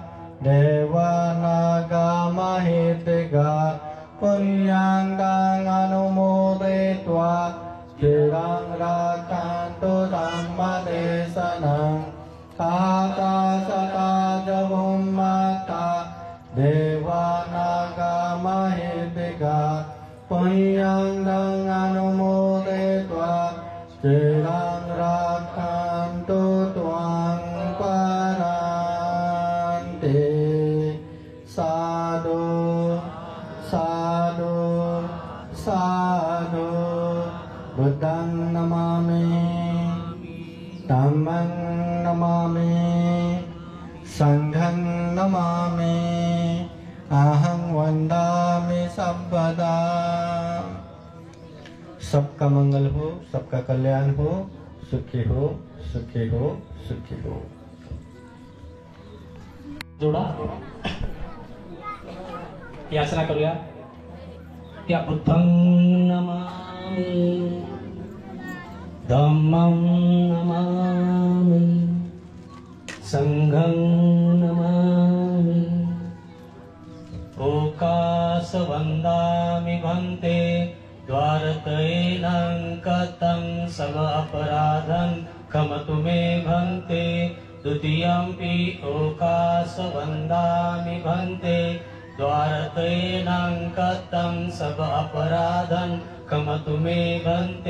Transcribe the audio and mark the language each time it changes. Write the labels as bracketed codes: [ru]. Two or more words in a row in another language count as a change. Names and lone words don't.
[pi] देवानागमहितिका पुण्यं अनुमोदयित्वा चिरं रक्षन्तु धम्मदेशनं आकाशता च भूमता देवानागमहितिका पुण्यं अनुमोदयित्वा चिरं रक्षन्तु त्वां परान्ते साधु साधु साधु बुद्धं नमामि धम्मं नमामि संघं नमामि अहं वंदामि सर्वदा। [hi] सबका मंगल हो, सबका कल्याण हो, सुखी हो, सुखी हो, सुखी हो। [mr] जोडा याचना करूया. [pi] या बुद्धं नमामि, धम्मं नमामि, संघं नमामि, ओकास वन्दामि भन्ते द्वारतयेनं कतं सब अपराधं क्षमतु मे भन्ते. द्वितीयंपि ओकास वन्दामि भन्ते द्वारतयेनं कतं सब अपराधं क्षमतु मे भन्ते.